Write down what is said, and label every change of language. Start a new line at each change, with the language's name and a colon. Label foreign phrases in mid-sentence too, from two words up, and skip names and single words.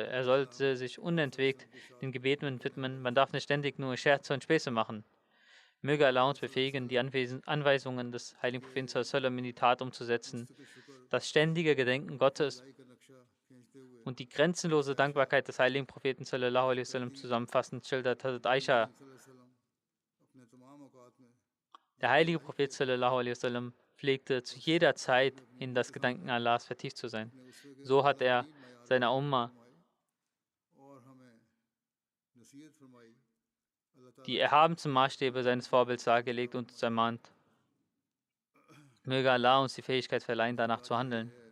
German: Er sollte sich unentwegt den Gebeten widmen. Man darf nicht ständig nur Scherze und Späße machen. Möge Allah uns befähigen, die Anweisungen des heiligen Propheten sallam in die Tat umzusetzen. Das ständige Gedenken Gottes und die grenzenlose Dankbarkeit des heiligen Propheten
Arabic: صلى الله عليه وسلم
German: zusammenfassend schildert Hazrat Aisha. Der heilige Prophet
Arabic: صلى الله عليه وسلم
German: pflegte zu jeder Zeit in das Gedanken Allahs vertieft zu sein. So hat er seiner Umma die erhabensten Maßstäbe seines Vorbilds dargelegt und uns ermahnt. Möge Allah uns die Fähigkeit verleihen, danach zu handeln.